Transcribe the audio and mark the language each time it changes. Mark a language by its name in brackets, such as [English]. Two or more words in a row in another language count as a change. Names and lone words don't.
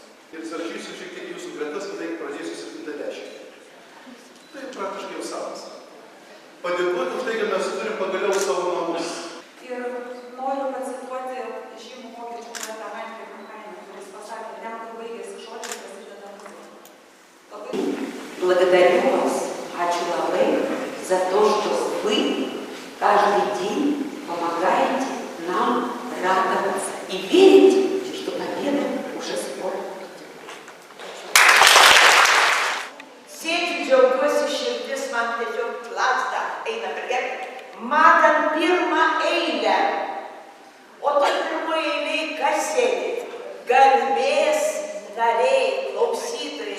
[Lithuanian] Ir saršysiu šiek tiek jūsų gretas, kadangi pradėsiu 7-10. Tai praktiškai jau savas. Padėkoti už tai, kad mes turim pagaliau savo namus. Ir noriu pacituoti žymų vokiečių poetą Heinrich Heine, kuris pasakė, ten, kur baigėsi žodžiai, prasideda muzika. [Russian] Благодарю вас, [Lithuanian] ačiū labai, [Russian] за то, что вы каждый день помогаете нам радоваться и верите, что победа уже скоро. [Lithuanian] Sėdžiu, džiaugiuosi, širdis man tiesiog plazda, eina per gerą. Matant pirmą eilę. O toj pirmoje eilėje kas sėdi? Garbės nariai, klausytojai.